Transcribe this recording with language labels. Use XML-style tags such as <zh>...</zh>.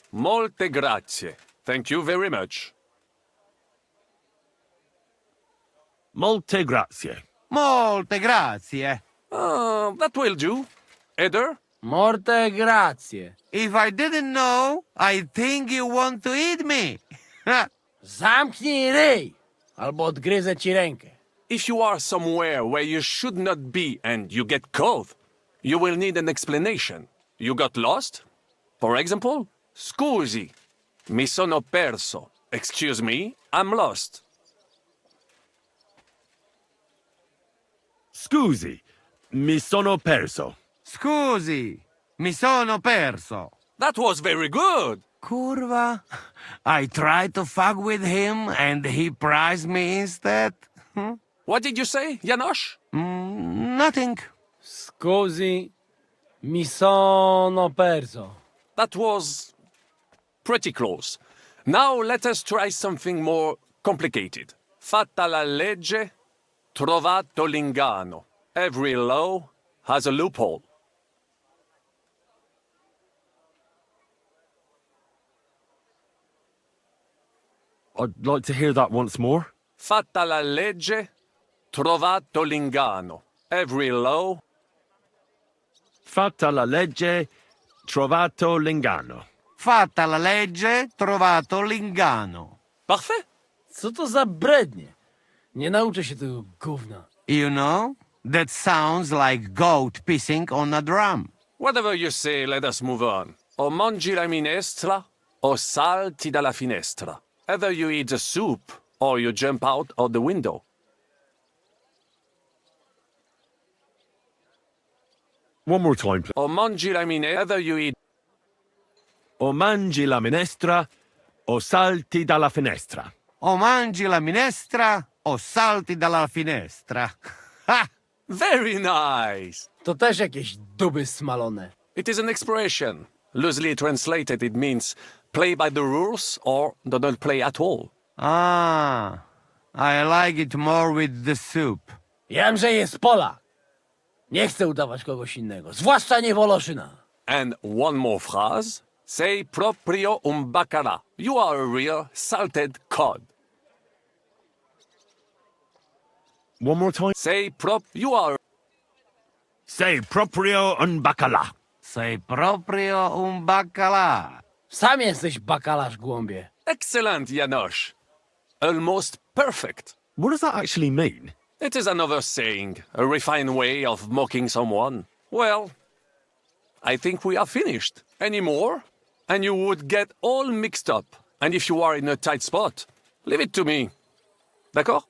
<it>Molte grazie.</it> <en>Thank you very much.</en> <it>Molte grazie. Molte grazie.</it> <en>That will do. Eder?</en> <it>Morte grazie.</it> <en>If I didn't know, I think you want to eat me.</en> <pl>Zamknij ryj, albo odgryzę ci rękę.</pl> <en>If you are somewhere where you should not be and you get caught, you will need an explanation. You got lost? For example,</en> <it>scusi, mi sono perso.</it> <en>Excuse me, I'm lost.</en> <it>Scusi, mi sono perso. Scusi, mi sono perso.</it> <en>That was very good.</en> <it>Curva.</it> <en>I tried to fuck with him and he prized me instead. What did you say, Janosch? Nothing.</en> <it>Scusi, mi sono perso.</it> <en>That was pretty close. Now let us try something more complicated.</en> <it>Fatta la legge, trovato l'ingano.</it> <en>Every law has a loophole. I'd like to hear that once more.</en> <it>Fatta la legge, trovato l'ingano.</it> <en>Every law.</en> <it>Fatta la legge, trovato l'ingano. Fatta la legge, trovato l'ingano.</it> <fr>Parfait.</fr> <pl>Co to za brednie? Nie nauczę się tego gówna.</pl> <en>You know, that sounds like goat pissing on a drum. Whatever you say, let us move on.</en> <it>O mangi la minestra, o salti dalla finestra.</it> <en>Either you eat the soup, or you jump out of the window. One more time, please.</en> <it>O mangi la minestra,</it> <en>either you eat...</en> <it>O mangi la minestra, o salti dalla finestra. O mangi la minestra, o salti dalla finestra. Ha!</it> <en>Very nice!</en> <pl>To też jakieś duby smalone.</pl> <en>It is an expression. Loosely translated, it means play by the rules or do not play at all. Ah, I like it more with the soup.</en> <pl>Jam, że jest Polak. Nie chcę udawać kogoś innego, zwłaszcza nie Woloszyna.</pl> <en>And one more phrase.</en> <it>Sei proprio un baccara.</it> <en>You are a real salted cod. One more time. You are...</en> <it>Sei proprio un bacala. Sei proprio un bacala.</it> <pl>Sam jesteś bakalarz, głąbie.</pl> <en>Excellent, Janosch. Almost perfect. What does that actually mean? It is another saying, a refined way of mocking someone. Well, I think we are finished. Any more? And you would get all mixed up. And if you are in a tight spot, Leave it to me. D'accord?</en>